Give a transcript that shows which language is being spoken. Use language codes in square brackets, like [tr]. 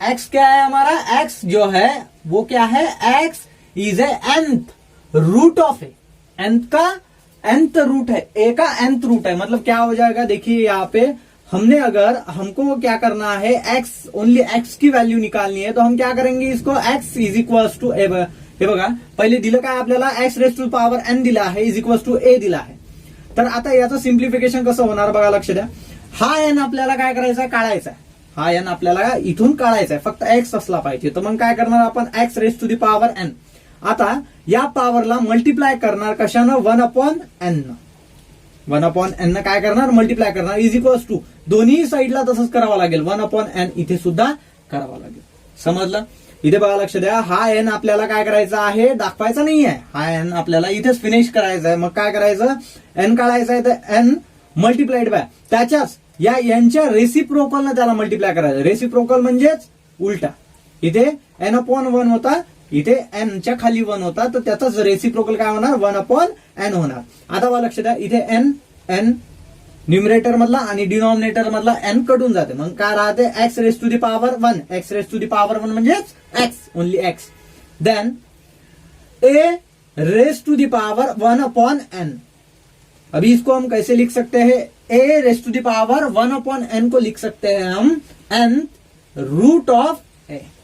[hi] x क्या है हमारा, x जो है वो क्या है, x is a nth root of A. nth का nth रूट है, a का nth रूट है. मतलब क्या हो जाएगा, देखिए यहाँ पे हमने अगर हमको क्या करना है, x ओनली x की व्हॅल्यू निकालनी है, तो हम क्या करेंगे, इसको x इज इक्वल्स टू ए. [mr] हे बघा, पहिले दिलं काय आपल्याला, x raise to power n दिला आहे, इज इक्वल्स टू a दिला आहे. तर आता याचं सिम्प्लिफिकेशन कसं होणार बघा, लक्ष द्या. हा n आपल्याला काय करायचा आहे, काढायचा आहे. हा n आपल्याला इथून काढायचा आहे, फक्त x असला पाहिजे. तर मग काय करणार आपण, x raise to the power n. आता या पॉवरला मल्टिप्लाय करणार कशानं, 1/n. 1/n काय करणार, मल्टिप्लाय करणार, इज इक्वल्स टू दोन्ही साईडला तसंच करावं लागेल, 1/n इथे सुद्धा करावं लागेल. समजलं. इथे बघा, लक्ष द्या. हा n आपल्याला काय करायचा आहे, दाखवायचा नाहीये. हा n आपल्याला इथेच फिनिश करायचा आहे. मग काय करायचं, n काढायचा आहे, तर n मल्टिप्लाइड बाय त्याच्याच या यांच्या रेसिप्रोकलनं त्याला मल्टिप्लाय करायचं. रेसिप्रोकल म्हणजेच उलटा. इथे n/1 होता, इथे n च्या खाली 1 होता, तर त्याचाच रेसिप्रोकल काय होणार, 1/n होणार. आता बघा, लक्ष द्या. इथे n न्यूमरेटर मधला आणि डिनॉमिनेटर मधला n कडून जाते. मग काय राहते, x raise to the power 1. x raise to the power 1 म्हणजेच x, only x. Then a raise to the power 1/n. [hi] अभी इसको हम कैसे लिख सकते हैं, a raise to the power 1/n को लिख सकते हैं हम nth रूट ऑफ a.